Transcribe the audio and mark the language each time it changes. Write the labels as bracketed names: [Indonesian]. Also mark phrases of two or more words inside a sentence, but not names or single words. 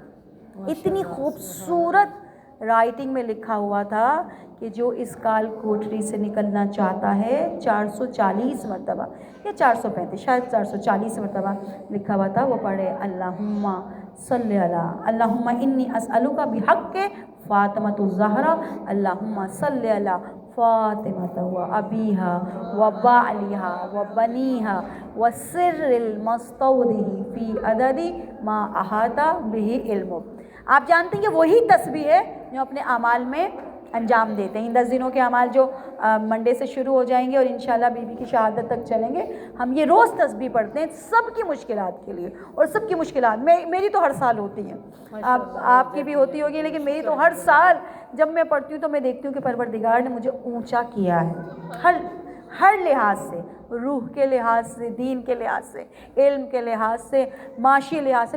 [Urdu] اتنی خوبصورت رائٹنگ میں لکھا ہوا تھا کہ جو اس کال کوٹری سے نکلنا چاہتا ہے 440 مرتبہ یا 435 شاید 440 مرتبہ لکھا ہوا تھا، وہ پڑھے [Arabic] اللہم صلی علی، اللہم انی اسألک بحق فاطمۃ الزہرا، اللہم صلی علی فاطمة و أبيها و بعلها و بنيها و السر المستودع فيها عدد ما أحاط به علمه. [Urdu] آپ جانتے ہیں کہ وہی تسبیح ہے جو اپنے اعمال میں انجام دیتے ہیں. ان 10 دنوں کے اعمال جو منڈے سے شروع ہو جائیں گے اور انشاءاللہ بی بی کی شہادت تک چلیں گے، ہم یہ روز تسبیح پڑھتے ہیں سب کی مشکلات کے لیے. اور سب کی مشکلات میری تو ہر سال ہوتی ہیں، آپ کی بھی ہوتی ہوگی، لیکن میری تو ہر سال جب میں پڑھتی ہوں تو میں دیکھتی ہوں کہ پروردگار نے مجھے اونچا کیا ہے ہر لحاظ سے، روح کے لحاظ سے، دین کے لحاظ سے، علم کے لحاظ سے، معاشی لحاظ سے.